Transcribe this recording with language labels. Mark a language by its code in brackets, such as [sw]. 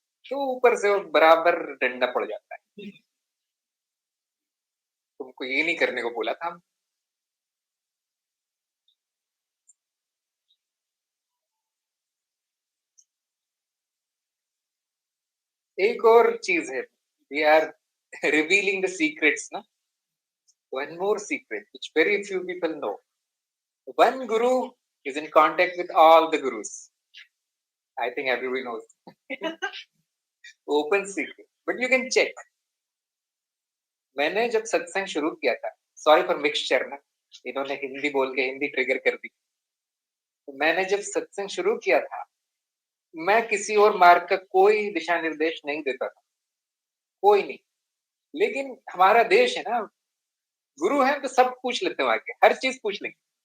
[hi] तो ऊपर से वो बराबर डंडा पड़ जाता है, तुमको ये नहीं करने को बोला था। एक और चीज है, [en] we are revealing the secrets [hi] ना। [en] One more secret which very few people know. One guru is in contact with all the gurus. I think everybody knows. Open secret, but you can check. [hi] मैंने जब सत्संग शुरू किया था, [en] sorry for mixture [hi] ना, इन्होंने हिंदी बोल के हिंदी ट्रिगर कर दी। तो मैंने जब सत्संग शुरू किया था, मैं किसी और मार्ग का कोई दिशा निर्देश नहीं देता था, कोई नहीं। लेकिन हमारा देश है ना, गुरु है तो सब पूछ लेते हैं, आके हर चीज पूछ लेंगे।